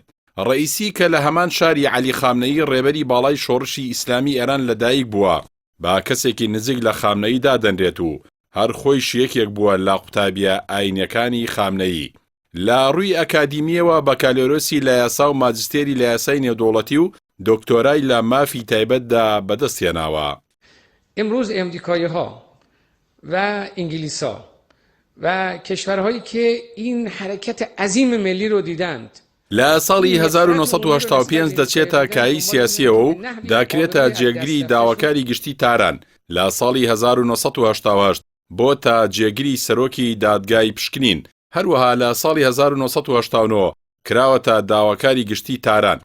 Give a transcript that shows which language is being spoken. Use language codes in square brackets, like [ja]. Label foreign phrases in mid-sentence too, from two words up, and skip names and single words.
[ckb] ڕئیسی کە لە هەمان شاری عەلی خامنەئی ڕێبەری باڵای شۆڕشی ئیسلامی ئێران لەدایک بووە، با کەسێکی نزیک لە خامنەئی دادەنرێت و هەر خۆیش یەکێک بووە لە قوتابیە ئاینیەکانی خامنەئی. لە ڕووی ئەکادیمیەوە بەکالۆرۆسی لە یاسا و ماجستێری لە یاسای نێودوڵەتی و دکتۆرای لە مافی تایبەتدا بەدەستێناوە. [fa] امروز امریکایی‌ها و انگلیس‌ها و کشورهایی که این حرکت عظیم ملی رو دیدند [ckb] لە ساڵی 1985 دەچێتە کایی سیاسیەوە و داکرێتە جێگری داواکاری گشتی تاران. لە ساڵی 1980 بۆتە جێگری سەرۆکی دادگای پشکنین. هەروەها لە ساڵی 1989 کراوەتە داواکاری گشتی تاران.